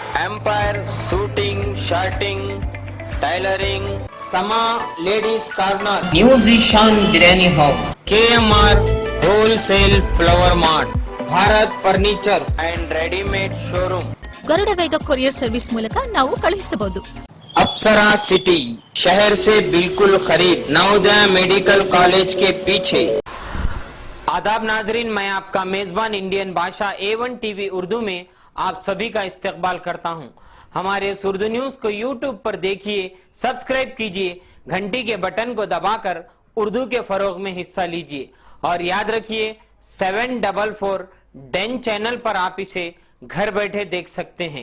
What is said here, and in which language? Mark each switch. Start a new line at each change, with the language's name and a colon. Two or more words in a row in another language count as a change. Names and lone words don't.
Hindi: एम्पायर शूटिंग, शर्टिंग, टेलरिंग, समा लेडीज कॉर्नर, न्यू जीशान बिरयानी हाउस, KMR होलसेल फ्लावर मार्ट,
Kannada: ಭಾರತ್ ಫರ್ನಿಚರ್ಸ್ ಅಂಡ್ ರೆಡಿಮೇಡ್ ಶೋರೂಮ್, ಗರುಡ ವೇಗ ಕೊರಿಯರ್ ಸರ್ವಿಸ್ ಮೂಲಕ ನಾವು ಕಳುಹಿಸಬಹುದು.
Hindi: अप्सरा सिटी शहर से बिल्कुल करीब, नवोदय मेडिकल कॉलेज के पीछे। आदाब नाजरीन, मैं आपका मेजबान इंडियन भाषा A1 टीवी उर्दू में आप सभी का इस्तकबाल करता हूं। हमारे इस उर्दू न्यूज को यूट्यूब पर देखिए, सब्सक्राइब कीजिए, घंटी के बटन को दबाकर उर्दू के फरोग में हिस्सा लीजिए और याद रखिए 744 डेन चैनल पर आप इसे घर बैठे देख सकते हैं।